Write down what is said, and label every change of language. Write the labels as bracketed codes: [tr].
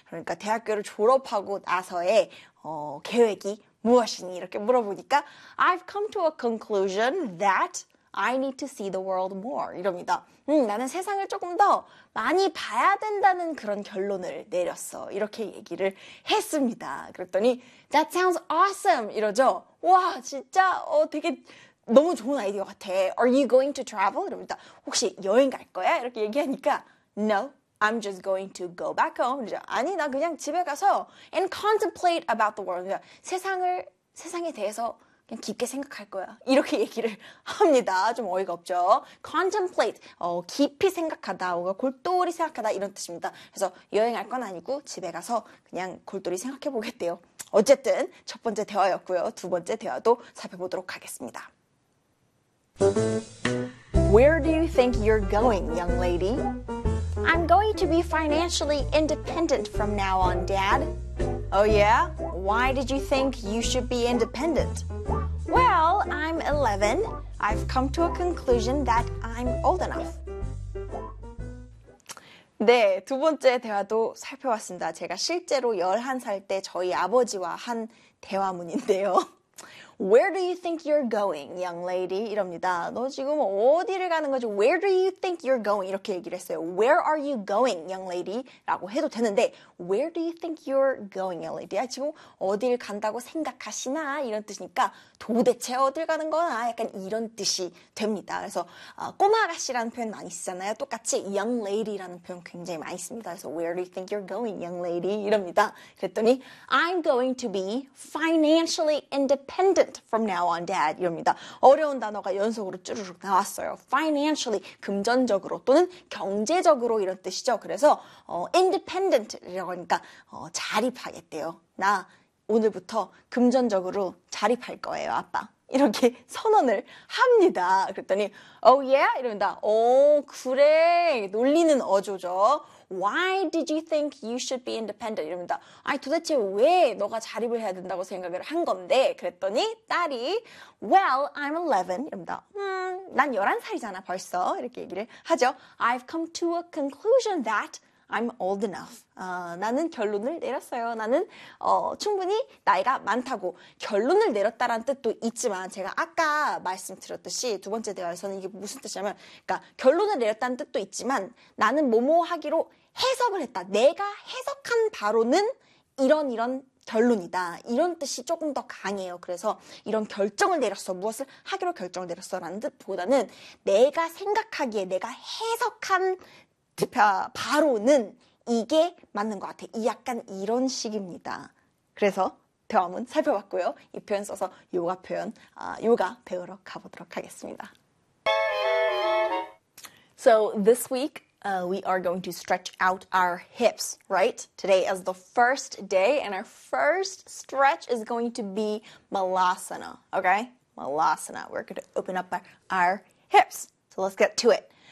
[ko] 그러니까 대학교를 졸업하고 나서의 계획이 무엇이니? 이렇게 물어보니까 [en] I've come to a conclusion that I need to see the world more. [ko] 이럽니다. 나는 세상을 조금 더 많이 봐야 된다는 그런 결론을 내렸어. 이렇게 얘기를 했습니다. 그랬더니 [en] That sounds awesome. [ko] 이러죠. 와, 진짜 되게 너무 좋은 아이디어 같아. [en] Are you going to travel? [ko] 이러면 혹시 여행 갈 거야? 이렇게 얘기하니까 [en] No, I'm just going to go back home. [ko] 이러죠. 아니, 나 그냥 집에 가서 [en] and contemplate about the world. [ko] 그러니까 세상에 대해서 그냥 깊게 생각할 거야. 이렇게 얘기를 합니다. 좀 어이가 없죠? Contemplate, 깊이 생각하다, 뭔가 골똘히 생각하다 이런 뜻입니다. 그래서 여행할 건 아니고 집에 가서 그냥 골똘히 생각해 보겠대요. 어쨌든 첫 번째 대화였고요. 두 번째 대화도 살펴보도록 하겠습니다. [en] Where do you think you're going, young lady? I'm going to be financially independent from now on, Dad. Oh, yeah? Why did you think you should be independent? Well, I'm 11. I've come to a conclusion that I'm old enough. [ko] 네, 두 번째 대화도 살펴봤습니다. 제가 실제로 11살 때 저희 아버지와 한 대화문인데요. Where do you think you're going, young lady? 이럽니다. 너 지금 어디를 가는 거지? [en] Where do you think you're going? [ko] 이렇게 얘기를 했어요. [en] Where are you going, young lady? [ko] 라고 해도 되는데, [en] Where do you think you're going, young lady? [ko] 아, 지금 어디를 간다고 생각하시나? 이런 뜻이니까 도대체 어딜 가는 거나? 약간 이런 뜻이 됩니다. 그래서 꼬마 아가씨라는 표현 많이 쓰잖아요. 똑같이 young lady라는 표현 굉장히 많이 씁니다. 그래서 [en] Where do you think you're going, young lady? [ko] 이럽니다. 그랬더니 [en] I'm going to be financially independent. From now on, Dad. [ko] 이럽니다. 어려운 단어가 연속으로 쭈르륵 나왔어요. Financially, 금전적으로 또는 경제적으로 이런 뜻이죠. 그래서 independent이라고 하니까 자립하겠대요. 나 오늘부터 금전적으로 자립할 거예요, 아빠. 이렇게 선언을 합니다. 그랬더니 [en] Oh, yeah? [ko] 이럽니다. 오, 그래. 논리는 어조죠. [en] Why did you think you should be independent? [ko] 이럽니다. 아니, 도대체 왜 너가 자립을 해야 된다고 생각을 한 건데? 그랬더니 딸이 [en] Well, I'm 11. [ko] 이럽니다. 난 11살이잖아, 벌써. 이렇게 얘기를 하죠. [en] I've come to a conclusion that I'm old enough. [ko] 나는 결론을 내렸어요. 나는 충분히 나이가 많다고 결론을 내렸다라는 뜻도 있지만 제가 아까 말씀드렸듯이 두 번째 대화에서는 이게 무슨 뜻이냐면 그러니까 결론을 내렸다는 뜻도 있지만 나는 뭐뭐 하기로 해석을 했다. 내가 해석한 바로는 이런 결론이다. 이런 뜻이 조금 더 강해요. 그래서 이런 결정을 내렸어. 무엇을 하기로 결정을 내렸어라는 뜻보다는 내가 생각하기에 내가 해석한 바로는 이게 맞는 것 같아. 이 약간 이런 식입니다. 그래서 대화문 살펴봤고요. 이 표현 써서 요가 표현, 요가 배우러 가보도록 하겠습니다. [en] So this week, we are going to stretch out our hips, right? Today is the first day, and our first stretch is going to be Malasana, okay? Malasana. We're going to open up our hips. So let's get to it.